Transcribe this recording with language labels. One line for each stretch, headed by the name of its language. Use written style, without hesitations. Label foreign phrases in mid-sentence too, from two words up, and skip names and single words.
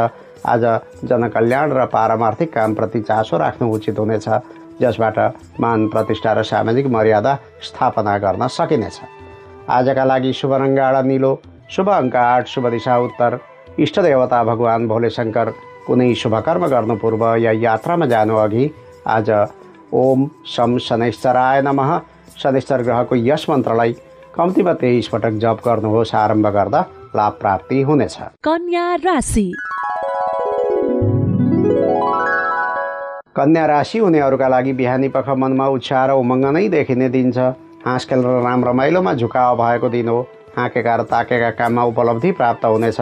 Nepali: आज जनकल्याण र पारमार्थिक कामप्रति चासो राख्नु उचित हुनेछ जसबाट मान, प्रतिष्ठा र सामाजिक मर्यादा स्थापना गर्न सकिनेछ। आजका लागि शुभ रङ गाढा नीलो, शुभ अङ्क 8, शुभ दिशा उत्तर। इष्ट देवता भगवान भोलेशङ्कर। कुनै शुभ कर्म गर्नु पूर्व या यात्रामा जानु अघि आज
Sanskrit: ओम शम शनैश्चराय नमः
Nepali: शनैश्चर ग्रहको यस मन्त्रलाई कम्तीमा 23 पटक जप गर्नुहोस्। आरम्भ गर्दा लाभ प्राप्ति हुनेछ। कन्या राशि। कन्या राशि हुनेहरूका लागि बिहानी पख मनमा उत्साह र उमङ्ग नै देखिने दिन छ। हाँसखेल र राम रमाइलोमा झुकाव भएको दिन हो। हाँकेका र ताकेका काममा उपलब्धि प्राप्त हुनेछ।